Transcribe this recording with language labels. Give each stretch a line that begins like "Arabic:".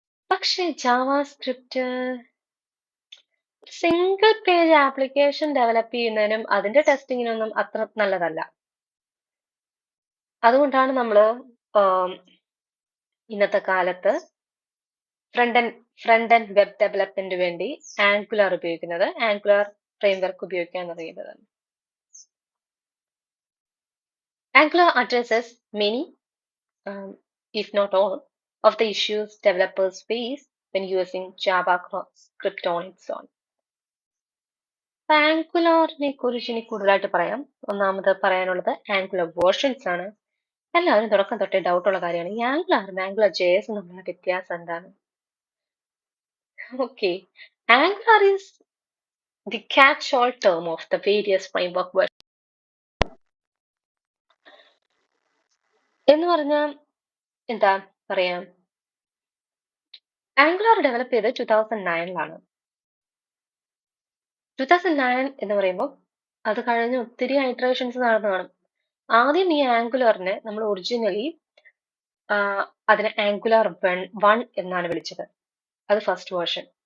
Malayalam: പക്ഷെ JavaScript single page application develop ചെയ്യുന്നതിനും അതിന്റെ ടെസ്റ്റിങ്ങിനൊന്നും അത്ര നല്ലതല്ല. അതുകൊണ്ടാണ് നമ്മൾ ഇന്നത്തെ കാലത്ത് ഫ്രണ്ട് ആൻഡ് വെബ് ഡെവലപ്മെന്റ് വേണ്ടി ആംഗുലർ ഉപയോഗിക്കുന്നത്, ആംഗുലർ ഫ്രെയിംവർക്ക് ഉപയോഗിക്കാൻ തുടങ്ങിയത്.
English: Angular addresses many, if not all, of the issues developers face when using JavaScript on its own.
Malayalam: ആംഗുലറിനെ കുറിച്ച് ഇനി കൂടുതലായിട്ട് പറയാം. ഒന്നാമത് പറയാനുള്ളത് ആംഗുലർ വേർഷൻസ് ആണ്. എല്ലാവരും തുടക്കം തൊട്ടേ ഡൗട്ട് ഉള്ള കാര്യമാണ് ഈ ആംഗുലറും ആംഗുലർ JS തമ്മിലുള്ള വ്യത്യാസം എന്താണ്?
English: Okay, Angular is the catch-all term of the various framework versions.
Malayalam: എന്ന് പറഞ്ഞാൽ എന്താ പറയാ, ആംഗുലർ ഡെവലപ്പ് ചെയ്ത് 2009 2009 എന്ന് പറയുമ്പോൾ അത് കഴിഞ്ഞ് ഒത്തിരി ഐറ്ററേഷൻസ് നടന്നു കാണും. ആദ്യം ഈ ആംഗുലറിനെ നമ്മൾ ഒറിജിനലി അതിനെ ആംഗുലർ 1 എന്നാണ് വിളിച്ചത്. അത് ഫസ്റ്റ് വേർഷൻ.